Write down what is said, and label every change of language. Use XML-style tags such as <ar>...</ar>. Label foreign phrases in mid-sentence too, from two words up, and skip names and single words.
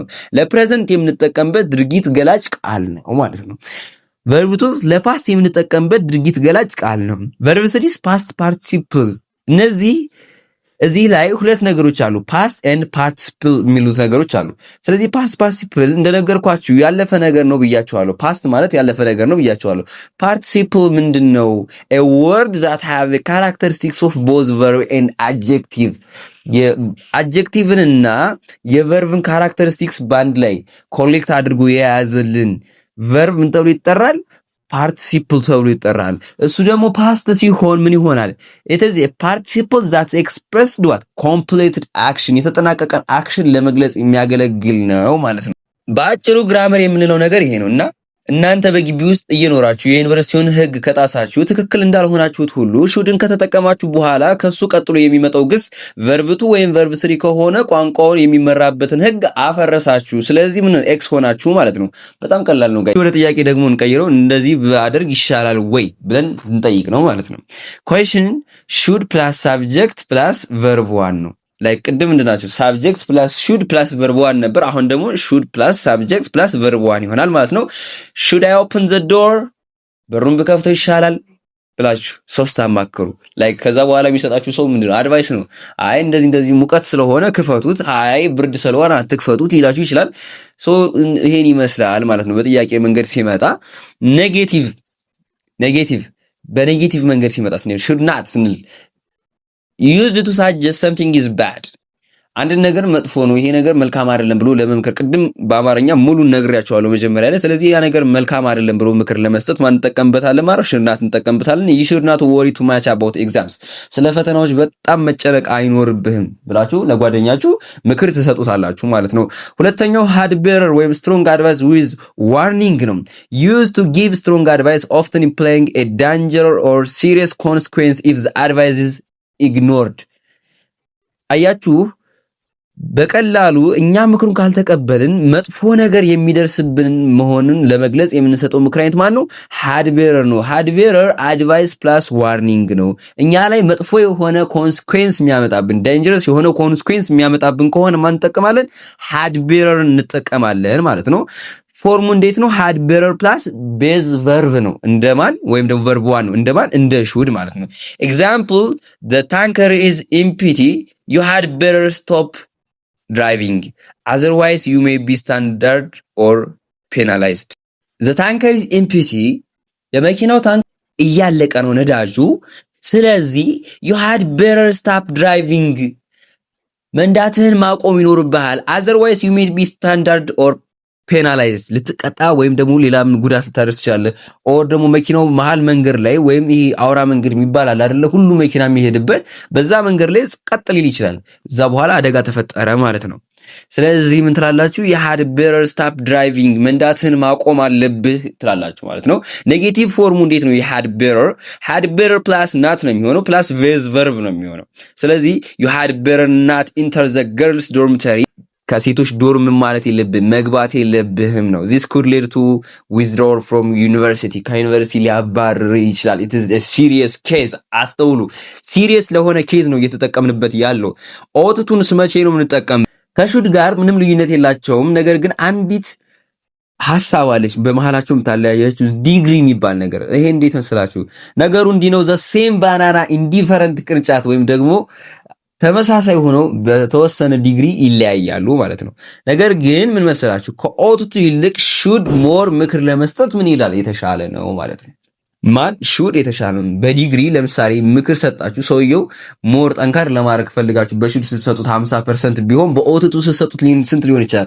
<am>ለፕሬዘንት የምንጠቀምበት ድርጊት ገላጭ ቃል ነው ማለት ነው። verb 2 ለፓስት የምንጠቀምበት ድርጊት ገላጭ ቃል ነው። verb 3</am> <en>past participle።</en> <am>እዚህ ላይ ሁለት ነገሮች አሉ፣</am> <en>past and participle</en> <am>የሚሉት ነገሮች አሉ። ስለዚህ</am> <en>past participle</en> <am>እንደነገርኳችሁ ያለፈ ነገር ነው ብያችኋለሁ። past ማለት ያለፈ ነገር ነው ብያችኋለሁ። participle ምንድነው?</am> <en>a word that have the characteristics of both verb and adjective</en> <am>የአድጀክቲቭን እና የቨርብን ካራክተሪስቲክስ ባንድ ላይ ኮሌክት አድርጎ የያዘልን ቨርብ ምን ተብሎ ይጠራል? ፓርቲሲፕል ተብሎ ይጠራል። እሱ ደግሞ ፓስት ሲሆን ምን ይሆናል?</am> <en>it is a participle that expressed what completed action</en> <am>የተጠናቀቀን አክሽን ለመግለጽ የሚያገለግል ነው ማለት ነው። በአጭሩ ግራመር የምንለው ነገር ይሄ ነውና እናንተ በግቢ ውስጥ እየኖራችሁ የዩኒቨርሲቲውን ሕግ ከጣሳችሁ ትክክል እንዳልሆናችሁት ሁሉ ሹድን ከተጠቀማችሁ በኋላ ከሱ ቀጥሎ የሚመጣው ግስ ቨርብቱ ወይም</am> <en>verb three</en> <am>ከሆነ ቋንቋውን የሚመራበትን ሕግ አፈረሳችሁ። ስለዚህ ምን ኤክስ ሆናችሁ ማለት ነው። በጣም ቀላል ነው። ወደ ጥያቄ ደግሞ እንቀይረው። እንደዚህ ባደርግ ይሻላል ወይ ብለን እንጠይቅ ነው ማለት ነው።</am> <en>question should plus subject plus verb 1</en> <am>ነው። ላይክ ቅድም ምንድናቸው?</am> <en>subject plus should plus verb one</en> <am>ነበር። አሁን ደግሞ</am> <en>should plus subject plus verb one</en> <am>ይሆናል ማለት ነው።</am> <en>should I open the door፣</en> <am>በሩን ብከፍተው ይሻላል ብላችሁ ሶስት አማክሩ። ላይክ ከዛ በኋላ የሚሰጣችሁ ሰው ምንድነው? አድቫይስ ነው። አይ እንደዚህ ሙቀት ስለሆነ ክፈቱት፣ አይ ብርድ ስለሆነ አትክፈቱት ይላችሁ ይችላል። ሶ ይሄን ይመስላል ማለት ነው። በጥያቄ መንገድ ሲመጣ ኔጌቲቭ በኔጌቲቭ መንገድ ሲመጣ</am> <en>should not</en> <am>ስንል</am> <en>used to suggest something is bad</en> <am>አንድ ነገር መጥፎ ነው፣ ይሄ ነገር መልካም አይደለም ብሎ ለመምከር ቅድም በአማርኛ ሙሉ ነግሬያቸዋለሁ መጀመሪያ ላይ። ስለዚህ ያ ነገር መልካም አይደለም ብሎ ምክር ለመስጠት ማን እንጠቀምበታለን ማለት</am> <en>should not</en> <am>እንጠቀምበታለን።</am> <en>you should not worry too much about</en> <am>exams ስለ ፈተናዎች በጣም መጨነቅ አይኖርብህም ብላችሁ ለጓደኛችሁ ምክር ትሰጡታላችሁ ማለት ነው። ሁለተኛው</am> <en>had better</en> <am>ወይም</am> <en>strong advice with warning</en> <am>ነው።</am> <en>used to give strong advice often implying a danger or serious consequence if the advice is ignored</en> <am>አያችሁ፣ በቀላሉ እኛ ምክሩን ካልተቀበልን መጥፎ ነገር የሚደርስብን መሆኑን ለመግለጽ የምንሰጠው ምክር አይነት ማን ነው?</am> <en>had better</en> <am>ነው።</am> <en>had better advice plus warning</en> <am>ነው። እኛ ላይ መጥፎ የሆነ ኮንሲኩዌንስ የሚያመጣብን dangerous የሆነ ኮንሲኩዌንስ የሚያመጣብን ከሆነ ማን እንጠቀማለን?</am> <en>had better</en> <am>እንጠቀማለን ማለት ነው። ፎርሙ እንዴት ነው?</am> <en>had better plus base verb</en> <am>ነው። እንደማን ወይም ደግሞ</am> <en>verb one</en> <am>ነው። እንደማን?</am> <en>እንደ should</en> <am>ማለት ነው።</am> <en>ኤግዛምፕል the tanker is empty you had better stop driving otherwise you may be standard or penalized the tanker is empty</en> <am>የመኪናው ታንክ እያለቀ ነው ነዳጁ።</am> <en>ስለዚህ you had better stop driving</en> <am>መንዳትህን ማቆም ይኖርብሃል</am> <en>otherwise you may be standard or</en> <am>ፔናላይዝ ልትቀጣ ወይም ደግሞ ሌላም ጉዳት ልታደርስ ትችላለህ። ኦር ደግሞ መኪናው መሃል መንገድ ላይ ወይም ይሄ አውራ መንገድ የሚባል አለ አይደለ? ሁሉ መኪና የሚሄድበት በዛ መንገድ ላይ ቀጥ ሊል ይችላል። እዛ በኋላ አደጋ ተፈጠረ ማለት ነው። ስለዚህ ምን ትላላችሁ?</am> <en>you had better stop driving</en> <am>መንዳትን ማቆም አለብህ ትላላችሁ ማለት ነው። ኔጌቲቭ ፎርሙ እንዴት ነው?</am> <en>you had better plus not</en> <am>ነው የሚሆነው፣</am> <en>plus base verb</en> <am>ነው የሚሆነው። ስለዚህ</am> <en>you had better not enter the girls dormitory</en> <am>ከሴቶች ዶርም ማለት የለብህም መግባት የለብህም ነው።</am> <en>this could lead to withdrawal from university</en> <am>ከዩኒቨርሲቲ ሊያባርር ይችላል።</am> <en>it is a serious case</en> <am>አስተውሉ። ሲሪየስ ለሆነ ኬዝ ነው እየተጠቀምንበት ያለው። ኦትቱንስ መቼ ነው የምንጠቀም? ከሹድ ጋር ምንም ልዩነት የላቸውም። ነገር ግን አንዲት ሐሳብ አለች በመሃላቸው የምታለያያችሁ ዲግሪ የሚባል ነገር። ይሄ እንዴት መስላችሁ? ነገሩ እንዲህ ነው።</am> <en>the same banana in different</en> <am>ቅርጫት ወይም ደግሞ ተመሳሳይ ሆነው በተወሰነ ዲግሪ ይለያያሉ ማለት ነው። ነገር ግን ምን መሰላችሁ? ከኦትቱ ይልቅ</am> <en>should more</en> <am>ምክር ለመስጠት ምን ይላል? የተሻለ ነው ማለት ነው። ማን ሹድ የተሻለ ነው። በዲግሪ ለምሳሌ ምክር ሰጣችሁ፣ ሰውየው ሞር ጠንካር ለማድረግ ፈልጋችሁ በሹድ ስትሰጡት 50% ቢሆን በኦትቱ ስትሰጡት ስንት ሊሆን ይችላል?</am>